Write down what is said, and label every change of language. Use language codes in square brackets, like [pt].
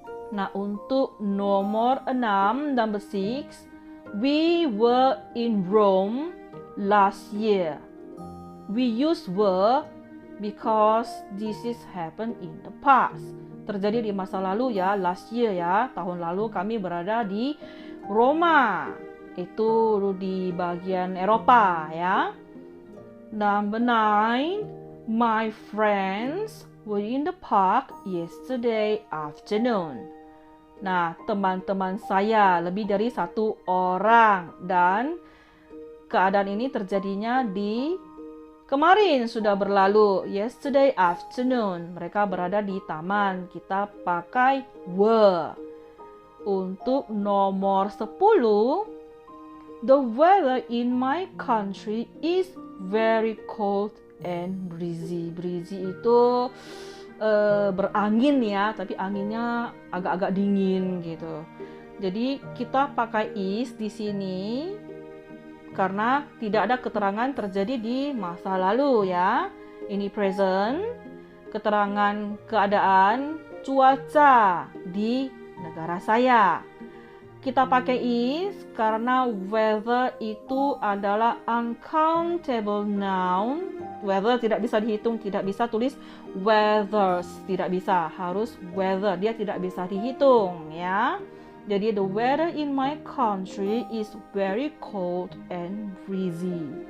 [id] Nah, untuk nomor 6, [en] number 6, we were in Rome last year. We use were because this is happened in the past. [id] Terjadi di masa lalu ya, [en] last year [id] ya. Tahun lalu kami berada di Roma. Itu di bagian Eropa ya. [en] Number 9, my friends were in the park yesterday afternoon. [id] Nah, teman-teman saya lebih dari satu orang, dan keadaan ini terjadinya di kemarin, sudah berlalu, [en] yesterday afternoon. [id] Mereka berada di taman. Kita pakai were. Untuk nomor 10, [en] the weather in my country is very cold and breezy. [id] Breezy itu berangin ya, tapi anginnya agak-agak dingin gitu. Jadi kita pakai is di sini karena tidak ada keterangan terjadi di masa lalu ya. Ini present, keterangan keadaan cuaca di negara saya. Kita pakai is karena weather itu adalah uncountable noun. Weather tidak bisa dihitung, tidak bisa tulis weathers, tidak bisa, harus weather, dia tidak bisa dihitung ya. [en] Jadi the weather in my country is very cold and breezy.